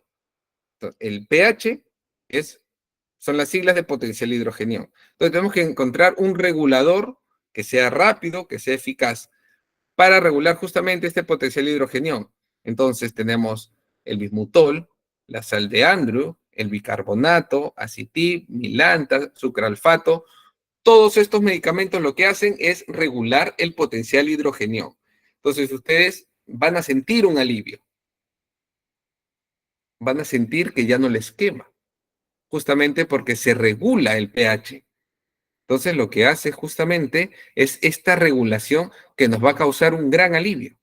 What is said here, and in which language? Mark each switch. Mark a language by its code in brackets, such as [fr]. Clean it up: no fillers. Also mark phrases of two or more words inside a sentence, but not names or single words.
[es] El pH son las siglas de potencial hidrogenión. Entonces, tenemos que encontrar un regulador que sea rápido, que sea eficaz. para regular justamente este potencial hidrogenión. Entonces tenemos el bismutol, la sal de Andrew, el bicarbonato, acitib, milanta, sucralfato. Todos estos medicamentos lo que hacen es regular el potencial hidrogenión. Entonces ustedes van a sentir un alivio, van a sentir que ya no les quema, justamente porque se regula el pH. Entonces lo que hace justamente es esta regulación que nos va a causar un gran alivio.